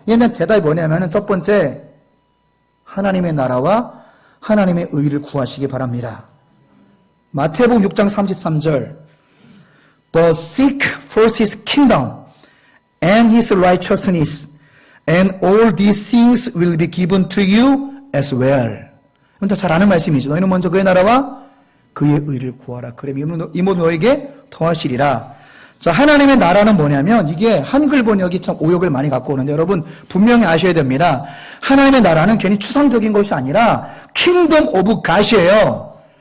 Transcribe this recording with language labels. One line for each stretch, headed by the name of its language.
Korean: 얘는 대답이 뭐냐면은 첫 번째, 하나님의 나라와 하나님의 의를 구하시기 바랍니다. 마태복음 6장 33절.
English: But seek first his kingdom and his righteousness, and all these things will be given to you as well.
Korean: 이건 다 잘 아는 말씀이죠. 너희는 먼저 그의 나라와 그의 의를 구하라. 그러면 이 모든 너에게 더하시리라. 자, 하나님의 나라는 뭐냐면 이게 한글 번역이 참 오역을 많이 갖고 오는데 여러분 분명히 아셔야 됩니다. 하나님의 나라는 괜히 추상적인 것이 아니라 킹덤 오브 갓이에요.